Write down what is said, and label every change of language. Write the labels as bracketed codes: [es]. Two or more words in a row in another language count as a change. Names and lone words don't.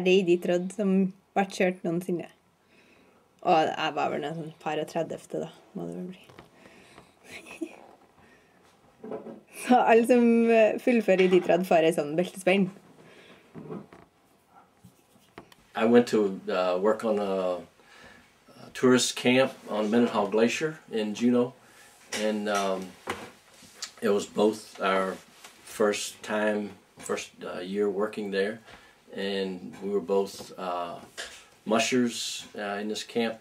[no] Iditarot som ble kjørt noensinne. Og jeg var vel noen par og 30. da, må det vel bli. Så alle som fullfører Iditarot får en sånn beltespenn. [en] I went to work on a tourist camp on Mendenhall Glacier in Juneau, and it was both our first year working there, and we were both mushers in this camp.